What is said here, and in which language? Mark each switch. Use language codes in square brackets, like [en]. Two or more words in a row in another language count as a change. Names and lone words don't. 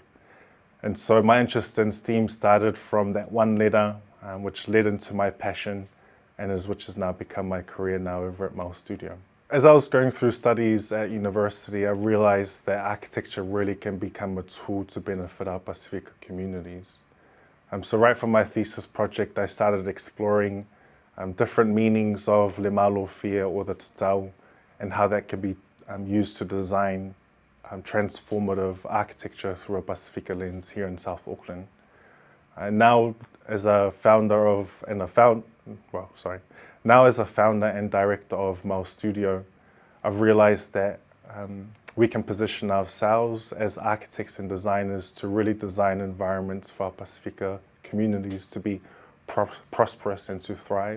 [en] And so my interest in STEAM started from that one letter, which led into my passion, and which has now become my career now over at Mau Studio. As I was going through studies at university, I realized that architecture really can become a tool to benefit our Pacifica communities. So right from my thesis project, I started exploring different meanings of [sm] le Mālō fia, [en] or the tatau, and how that can be used to design transformative architecture through a Pacifica lens here in South Auckland. Now as a founder and director of Mau Studio, I've realized that we can position ourselves as architects and designers to really design environments for our Pacifica communities to be prosperous and to thrive.